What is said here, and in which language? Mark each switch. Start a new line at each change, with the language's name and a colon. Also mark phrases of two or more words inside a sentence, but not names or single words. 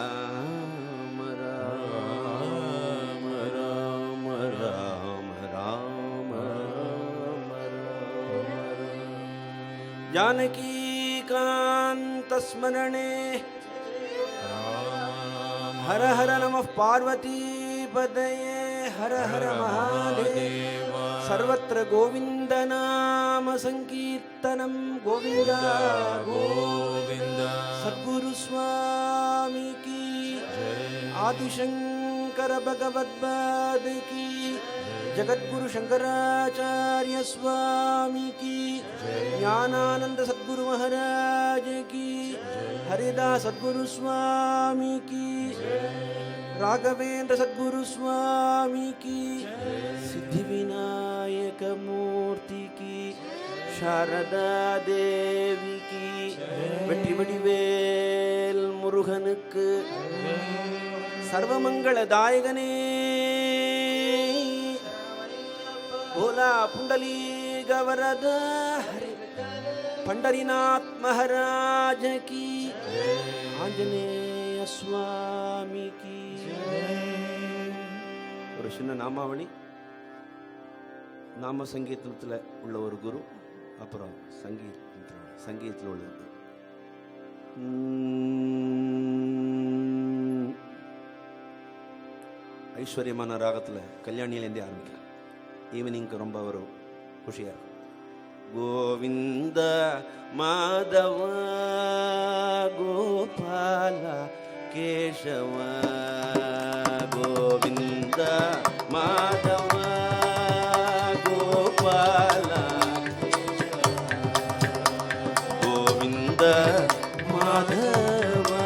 Sanskrit: जानकीकान्तस्मरणे हर हर नमः पार्वतीपतये हर हर महादेव सर्वत्र गोविंद नाम संकीर्तनं गोविंद गोविंद
Hindi: सद्गुरु स्वामी की आदिशंकर भगवत्पाद की जगद्गुरु शंकराचार्य स्वामी की ज्ञानानंद सद्गुरु महाराज की हरिदास सद्गुरु स्वामी की राघवेंद्र सद्गुरु स्वामी की सिद्धिविनायक मूर्ति की शारदा देवी की வெற்றிவடிவேல் முருகனுக்கு सर्वमंगलदायकने भोला पुंडलीक वरद पंडरीनाथ महाराज की आंजनेय स्वामी की
Tamil: ஒரு சின்ன நாமாவளி நாம சங்கீதத்தில் உள்ள ஒரு குரு அப்புறம் சங்கீதத்தில் உள்ள ஐஸ்வர்யமான ராகத்தில் கல்யாணியிலேருந்தே ஆரம்பிக்கலாம். ஈவினிங்க்கு ரொம்ப ஒரு
Kannada: ಖುಷಿಯಾಗ ಗೋವಿಂದ ಮಾಧವ ಗೋಪಾಲ ಕೇಶವ ಗೋವಿಂದ ಮಾಧವ ಗೋಪಾಲ ಗೋವಿಂದ ಮಾಧವ